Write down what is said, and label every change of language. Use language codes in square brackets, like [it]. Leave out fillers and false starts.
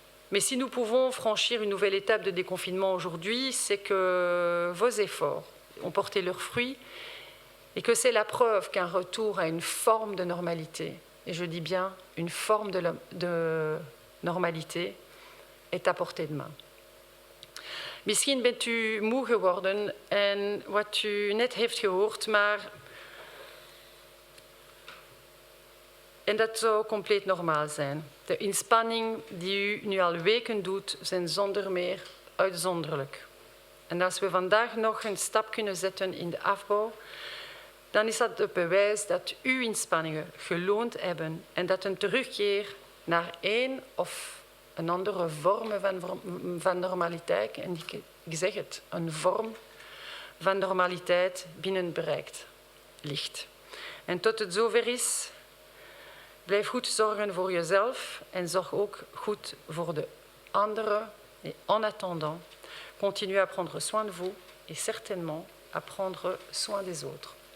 [fr] Mais si nous pouvons franchir une nouvelle étape de déconfinement aujourd'hui, c'est que vos efforts ont porté leurs fruits et que c'est la preuve qu'un retour à une forme de normalité, et je dis bien une forme de normalité, est à portée de main. [nl] Misschien bent u moe geworden en wat u net heeft gehoord, en dat zou compleet normaal zijn. De inspanning die u nu al weken doet, zijn zonder meer uitzonderlijk. En als we vandaag nog een stap kunnen zetten in de afbouw, dan is dat het bewijs dat uw inspanningen geloond hebben en dat een terugkeer naar een of een andere vorm van normaliteit, en ik zeg het, een vorm van normaliteit binnen bereikt ligt. En tot het zover is, blijf goed zorgen voor jezelf en zorg ook goed voor de anderen. [fr] Et en attendant, continuez à prendre soin de vous et certainement à prendre soin des autres.